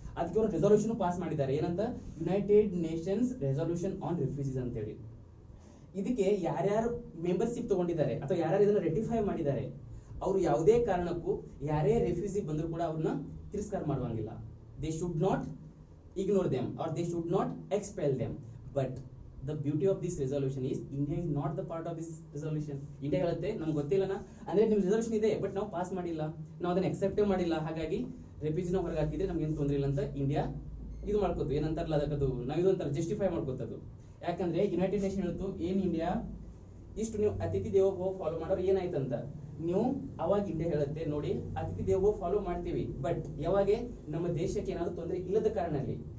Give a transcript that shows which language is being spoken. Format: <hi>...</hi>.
<kn>ಅದಕ್ಕೆ ಅವರು resolution pass ಮಾಡಿದ್ದಾರೆ, ಏನಂತ? United Nations resolution on refugees ಅಂತ ಹೇಳಿ. ಇದಕ್ಕೆ ಯಾರ್ಯಾರು ಮೆಂಬರ್ಶಿಪ್ ತಗೊಂಡಿದ್ದಾರೆ ಅಥವಾ ಯಾರ್ಯಾರು ಇದನ್ನ ರೆಟಿಫೈ ಮಾಡಿದ್ದಾರೆ, ಅವರು ಯಾವುದೇ ಕಾರಣಕ್ಕೂ ಯಾರೇ ರೆಫ್ಯೂಜಿ ಬಂದ್ರು ಕೂಡ ಅವ್ರನ್ನ ತಿರಸ್ಕಾರ ಮಾಡುವಂಗಿಲ್ಲ.</kn> <en>They should not ignore them or they should not expel them. But the beauty of this resolution is India is not the part of this resolution.</en> <kn>India ಹೇಳುತ್ತೆ, ನಮ್ಗೆ ಗೊತ್ತಿಲ್ಲನ ಅಂದ್ರೆ ನಿಮ್ ರೆಸಲ್ಯೂಷನ್ ಇದೆ, ಬಟ್ ನಾವು ಪಾಸ್ ಮಾಡಿಲ್ಲ, ನಾವು ಅದನ್ನ ಅಕ್ಸೆಪ್ಟೇ ಮಾಡಿಲ್ಲ, ಹಾಗಾಗಿ ರೆಫ್ಯೂಜಿನ ಹೊರಗೆ ಹಾಕಿದ್ರೆ ನಮ್ಗೆ ಏನು ತೊಂದರೆ ಇಲ್ಲ ಅಂತ ಇಂಡಿಯಾ ಇದು ಮಾಡ್ಕೋತು. ಏನಂತಾರಲ್ಲ ಅದಕ್ಕದು ನಾವು ಇದೊಂಥರ ಜಸ್ಟಿಫೈ ಮಾಡ್ಕೋತದು. ಯಾಕಂದ್ರೆ ಯುನೈಟೆಡ್ ನೇಷನ್ ಹೇಳ್ತು, ಏನ್ ಇಂಡಿಯಾ ಇಷ್ಟು ನೀವು ಅತಿಥಿ ದೇವೋಭವ ಫಾಲೋ ಮಾಡೋರು ಏನಾಯ್ತಂತ ನೀವು, ಅವಾಗ ಇಂಡಿಯಾ ಹೇಳುತ್ತೆ, ನೋಡಿ ಅತಿಥಿ ದೇವೋಭವ ಫಾಲೋ ಮಾಡ್ತೀವಿ, ಬಟ್ ಯಾವಾಗ ನಮ್ಮ ದೇಶಕ್ಕೆ ಏನಾದ್ರು ತೊಂದರೆ ಇಲ್ಲದ ಕಾರಣಲ್ಲಿ.</kn>